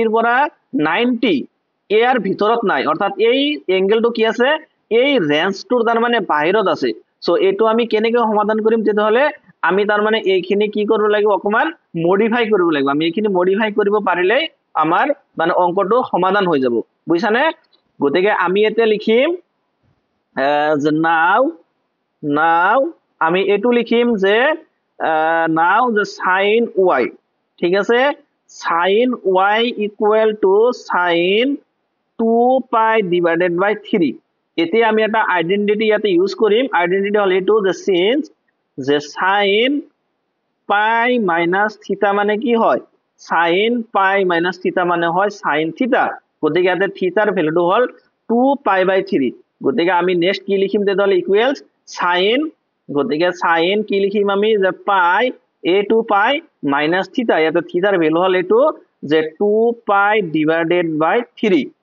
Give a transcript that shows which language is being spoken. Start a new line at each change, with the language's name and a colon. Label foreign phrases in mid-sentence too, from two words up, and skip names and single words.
Assamese: ৰ পৰা 90 এর ভিতৰত নাই অৰ্থাৎ এই এঙ্গেলটো কি আছে এই ৰেঞ্জটোৰ তাৰ মানে বাহিৰত আছে সো এটো আমি কেনেকৈ সমাধান কৰিম তেতিয়াহলে আমি তাৰ মানে এইখিনি কি কৰিব লাগিব অকমান মডিফাই কৰিব লাগিব আমি এইখিনি মডিফাই কৰিব পাৰিলে আমাৰ মানে অঙ্কটো সমাধান হৈ যাব বুঝছানে গতিকে আমি এতে লিখিম যে নাও আমি এটো লিখিম যে নাও যে
English: sin y
Assamese: ঠিক আছে
English: sin y equal to sin 2 pi divided by 3
Assamese: এতে আমি এটা আইডেন্টিটি ইয়াতে ইউজ কৰিম আইডেন্টিটি হল এটো যে সিন্স যে
English: sin pi minus theta
Assamese: মানে কি হয়
English: sin pi minus theta
Assamese: মানে হয়
English: sin theta
Assamese: গতিকে ইয়াতে থিটাৰ ভ্যালুটো হল
English: 2 pi by 3
Assamese: গতিকে আমি নেক্সট কি লিখিম তেতিয়াহলে
English: equals sin
Assamese: গতিকে sin কি লিখিম আমি যে
English: pi a2 pi minus theta
Assamese: ইয়াতে থিটাৰ ভ্যালু হল এটো যে
English: 2 pi divided by 3